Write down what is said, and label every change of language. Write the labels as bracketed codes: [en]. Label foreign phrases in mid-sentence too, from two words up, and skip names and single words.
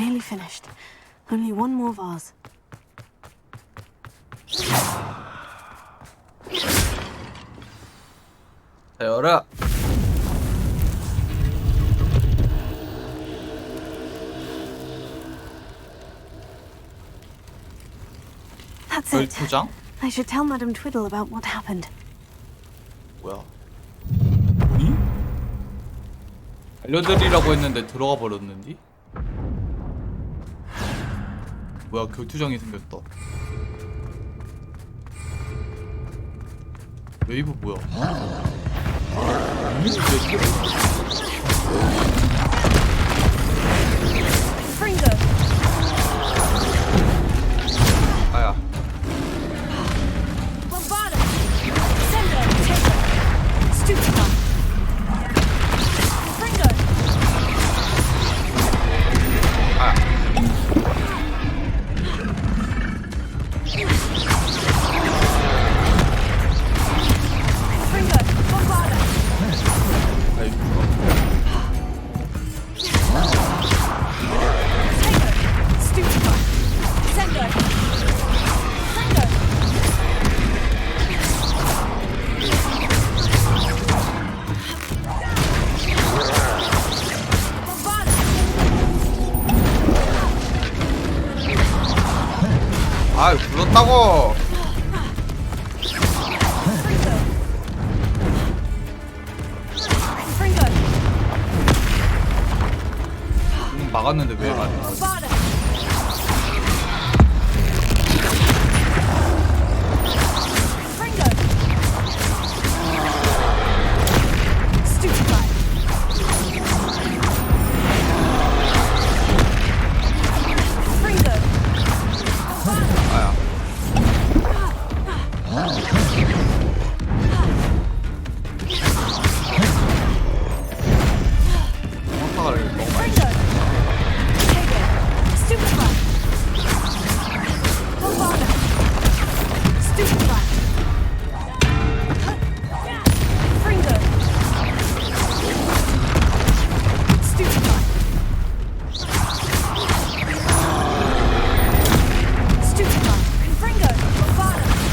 [en] finished. Only one more vase. [ko] 자, 열어. [en] That's it. [ko] 12장? [en] I should tell Madame Twiddle about what happened. [ko] 뭐야? 뭐니? 알려드리라고 했는데 들어가 버렸는디? 뭐야, 교투장이 생겼다. 웨이브 뭐야? [en] Fringo. [ko] 아야. [en] Bombada. Sendo. Taker. Stupefy. Fringo. [ko] 아야. [en] Fringo. Bombada. [ko] 아이, [en] Taker. Stupefy. Sendo. Fringo. Bombada. [ko] 아이, 불렀다고! [en] Fringo. [ko] 막았는데 왜 안 해? [en] Bombada. Fringo. Stupefy. Fringo. [ko] 아야. 황파가를 너무 많이 [en] Fringo. Taker. Stupefy. Bombada. Stupefy. Fringo. Stupefy. Stupefy. Fringo. Bombada.